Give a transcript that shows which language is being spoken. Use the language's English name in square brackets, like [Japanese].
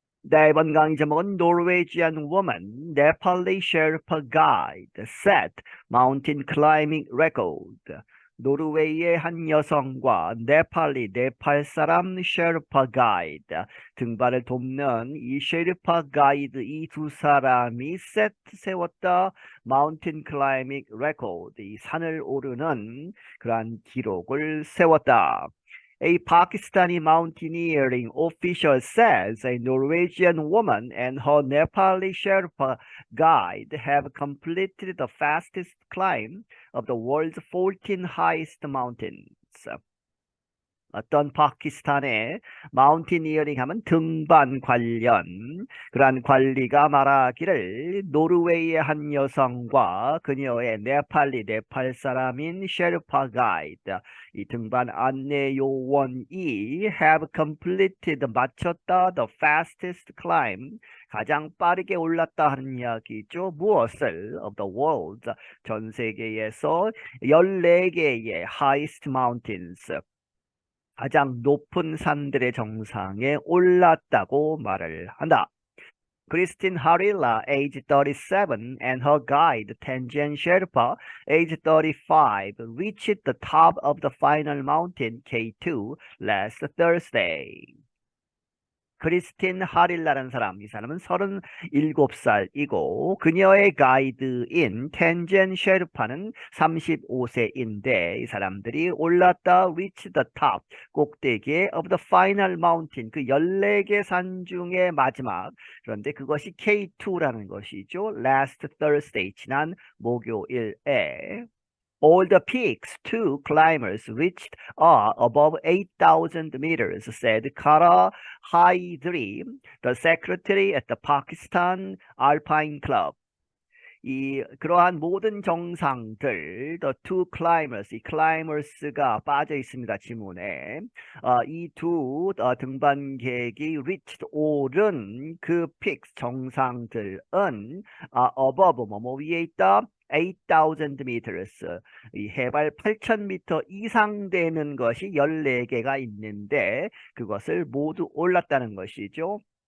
[Korean] 네, 이번 강의 제목은 [English] Norwegian woman, Nepali Sherpa guide, set mountain climbing record. [Korean] 노르웨이의 한 여성과 네팔 사람 셰르파 가이드, 등반을 돕는 이 셰르파 가이드 이 두 사람이 세웠다 [English] 마운틴 클라이밍 레코드, [Korean] 이 산을 오르는 그러한 기록을 세웠다. [English] A Pakistani mountaineering official says a Norwegian woman and her Nepali Sherpa guide have completed the fastest climb of the world's 14 highest mountains. [Korean] 어떤 파키스탄의 마운티니어링 하면 등반 관련 그러한 관리가 말하기를 노르웨이의 한 여성과 그녀의 네팔 사람인 셰르파 가이드 이 등반 안내 요원이 [English] have completed [Korean] 마쳤다 [English] the fastest climb [Korean] 가장 빠르게 올랐다 하는 이야기죠. 무엇을 [English] of the world [Korean] 전 세계에서 14개의 [English] highest mountains [Korean] 가장 높은 산들의 정상에 올랐다고 말을 한다. [English] Christine Harila, age 37, and her guide Tenjen Sherpa, age 35, reached the top of the final mountain K2 last Thursday. [Korean] 크리스틴 하릴라라는 사람, 이 사람은 37살이고 그녀의 가이드인 텐젠 셰르파는 35세인데 이 사람들이 올랐다 [English] reach the top, [Korean] 꼭대기에 [English] of the final mountain, [Korean] 그 14개 산 중에 마지막, 그런데 그것이 K2라는 것이죠. [English] last Thursday, [Korean] 지난 목요일에 [English] All the peaks two climbers reached are above 8,000 meters, said Kara Haidri, the secretary at the Pakistan Alpine Club. [Korean] 그러한 모든 정상들, [English] the two climbers, [Korean] 이 climbers,가 빠져 있습니다, 지문에. 이 두 등반객이 reached, 오른 그 peaks, 정상들은 above, 뭐뭐 위에 있다, 8,000 meters, 이 해발 8,000m 이상 되는 것이 14개가 있는데 그것을 모두 올랐다는 것이죠.